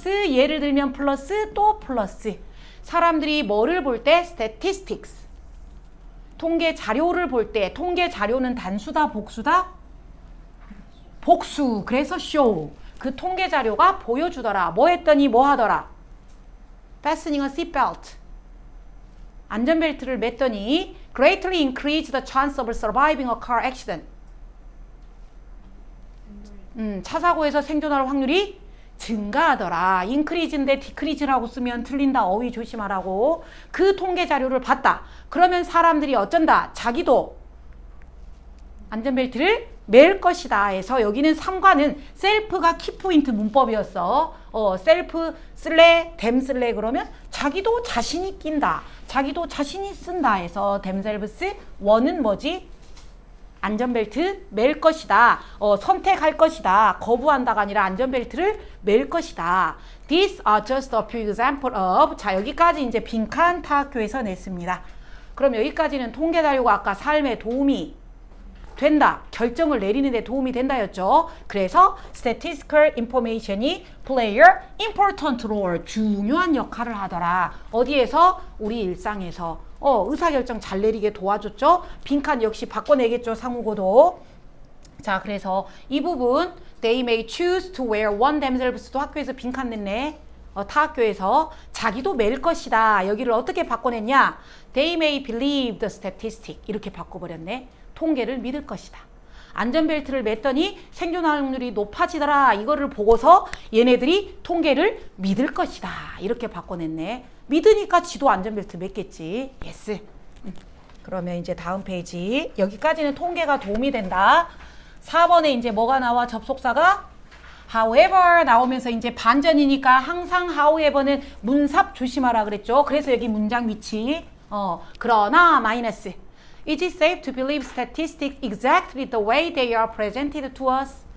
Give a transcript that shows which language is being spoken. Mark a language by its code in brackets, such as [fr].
[ko] 예를 들면 플러스 또 플러스. 사람들이 뭐를 볼 때? statistics. 통계 자료를 볼 때 통계 자료는 단수다 복수다? 복수. 그래서 show. 그 통계 자료가 보여주더라. 뭐 했더니 뭐 하더라? [en] fastening a seatbelt. [ko] 안전벨트를 맸더니 [en] greatly increased the chance of surviving a car accident. [ko] 차 사고에서 생존할 확률이 증가하더라. increase인데 decrease라고 쓰면 틀린다. 어휘 조심하라고. 그 통계 자료를 봤다. 그러면 사람들이 어쩐다. 자기도 안전벨트를 맬 것이다 해서 여기는 3과는 셀프가 키포인트 문법이었어. 셀프 쓸래, 댐 쓸래 그러면 자기도 자신이 낀다. 자기도 자신이 쓴다 해서 themselves. 원은 뭐지? 안전벨트 맬 것이다. 선택할 것이다. 거부한다가 아니라 안전벨트를 맬 것이다. [en] These are just a few examples of. [ko] 자, 여기까지 이제 빈칸 타학교에서 냈습니다. 그럼 여기까지는 통계 자료가 아까 삶에 도움이 된다. 결정을 내리는 데 도움이 된다였죠. 그래서 [en] statistical information [ko] 이 [en] play important role. [ko] 중요한 역할을 하더라. 어디에서? 우리 일상에서. 의사결정 잘 내리게 도와줬죠. 빈칸 역시 바꿔내겠죠. 상우고도. 자, 그래서 이 부분 [en] They may choose to wear one themselves [ko] 도 학교에서 빈칸 냈네. 타 학교에서 자기도 매일 것이다. 여기를 어떻게 바꿔냈냐? [en] They may believe the statistic [ko] 이렇게 바꿔버렸네. 통계를 믿을 것이다. 안전벨트를 맸더니 생존 확률이 높아지더라. 이거를 보고서 얘네들이 통계를 믿을 것이다. 이렇게 바꿔냈네. 믿으니까 지도 안전벨트 맸겠지. 예스. 그러면 이제 다음 페이지. 여기까지는 통계가 도움이 된다. 4번에 이제 뭐가 나와? 접속사가 however 나오면서 이제 반전이니까 항상 however는 문삽 조심하라 그랬죠. 그래서 여기 문장 위치. 그러나 마이너스. [en] Is it safe to believe statistics exactly the way they are presented to us?